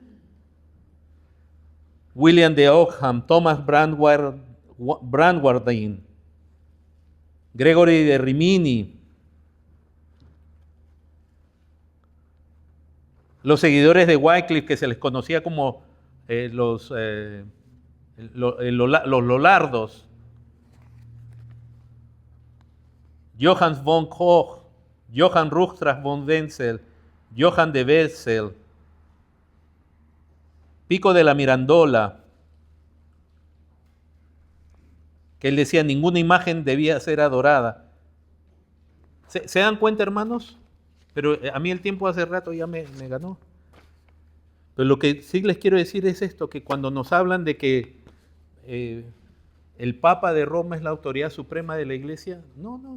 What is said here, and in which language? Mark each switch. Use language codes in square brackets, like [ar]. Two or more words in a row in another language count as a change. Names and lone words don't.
[es] William de Ockham, Thomas Brandwardine, Gregory de Rimini, los seguidores de Wycliffe que se les conocía como los Lollardos, Johannes von Koch, Johann Ruchtras von Wenzel, Johann de Wetzel, Pico de la Mirandola, que él decía ninguna imagen debía ser adorada. ¿Se dan cuenta, hermanos? Pero a mí el tiempo hace rato ya me ganó. Pero lo que sí les quiero decir es esto, que cuando nos hablan de que el Papa de Roma es la autoridad suprema de la iglesia, no.